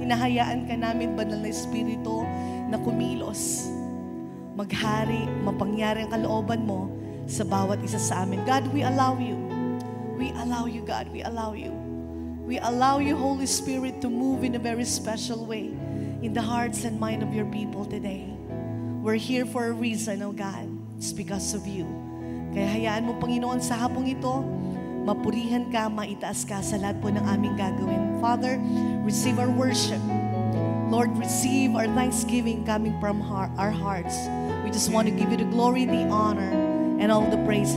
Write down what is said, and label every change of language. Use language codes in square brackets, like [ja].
[tl] Hinahayaan ka namin, Banal na Espiritu, na kumilos, maghari, mapangyari ang kalooban mo sa bawat isa sa amin. [en] God, we allow you. [tl] We allow you, God. We allow you. [en] We allow you, Holy Spirit, to move in a very special way in the hearts and mind of your people today. We're here for a reason, oh God. It's because of you. [tl] Kaya hayaan mo, Panginoon, sa hapong ito, mapurihan ka, maitaas ka sa lahat po ng aming gagawin. [en] Father, receive our worship. Lord, receive our thanksgiving coming from our hearts. We just want to give you the glory, the honor, and all the praise.